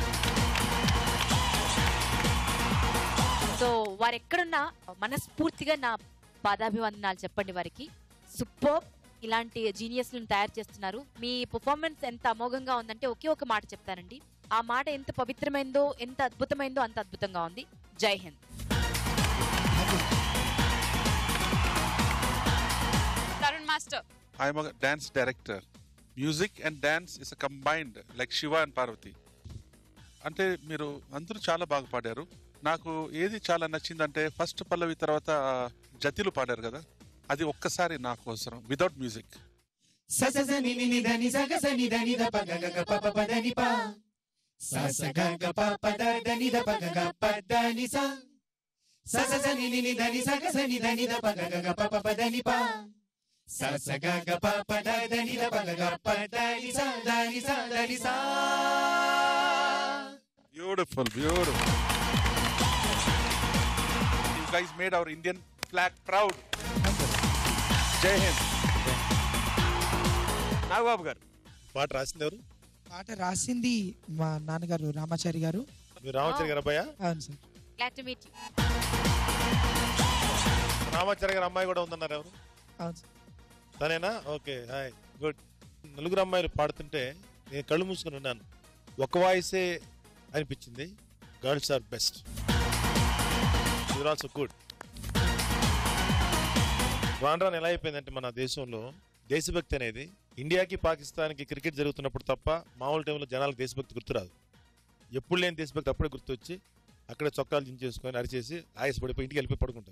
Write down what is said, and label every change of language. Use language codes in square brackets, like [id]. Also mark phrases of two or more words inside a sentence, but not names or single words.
[te] సో వారు ఎక్కడున్నా మనస్ఫూర్తిగా నా పాదాభివందనాలు చెప్పండి వారికి సూపర్ ఇలాంటి జీనియస్లను తయారు చేస్తున్నారు మీ పర్ఫార్మెన్స్ ఎంత అమోఘంగా ఉందంటే ఒక మాట చెప్తానండి ఆ మాట ఎంత పవిత్రమైందో ఎంత అద్భుతమైందో అంత అద్భుతంగా ఉంది [hi] जय हिंद [te] తరుణ్ మాస్టర్ [en] I am a dance director. Music and dance is a combined, like Shiva and Parvati. [te] అంటే మీరు అందరూ చాలా బాగా పాడారు నాకు ఏది చాలా నచ్చిందంటే ఫస్ట్ పల్లవి తర్వాత జతిలు పాడారు కదా అది ఒక్కసారి నాకు అవసరం [en] without music sa sa sa ni ni ni da ni sa ga sa ni da ni da pa ga ga ga pa pa pa da ni pa sa sa ga ga pa pa da da ni da pa ga ga pa da ni sa sa sa sa ni ni da ni sa ga sa ni da ni da pa ga ga pa pa pa da ni pa sa sa ga ga pa pa da da ni da pa ga ga pa da ni sa da ni sa da ni sa beautiful beautiful you guys made our Indian flag proud [hi] जय हिंद [te] నాగబాబు గారు పాట రాసింది ఎవరు పాట రాసింది మా నాన్నగారు రామాచారి గారు మీరు రామాచారి గారు అబ్బాయా అవును సార్ [en] glad to meet you [te] రామాచారి గారు అమ్మాయి కూడా ఉందన్నారు ఎవరు అవును సార్ తనేనా [en] okay hi good [te] నలుగురు అమ్మాయిలు పాడుతుంటే నేను కళ్ళు మూసుకొని ఉన్నాను ఒక వాయిసే అనిపించింది [en] girls are best you're also good [te] రాను ఎలా అయిపోయిందంటే మన దేశంలో దేశభక్తి అనేది ఇండియాకి పాకిస్తాన్కి క్రికెట్ జరుగుతున్నప్పుడు తప్ప మామూలు టైంలో జనాలకు దేశభక్తి గుర్తురాదు ఎప్పుడు లేని దేశభక్తి అప్పుడే గుర్తొచ్చి అక్కడే చొక్కాలు దించేసుకొని అరిచేసి ఆయాసపడిపోయి ఇంటికి వెళ్ళిపోయి పడుకుంటారు.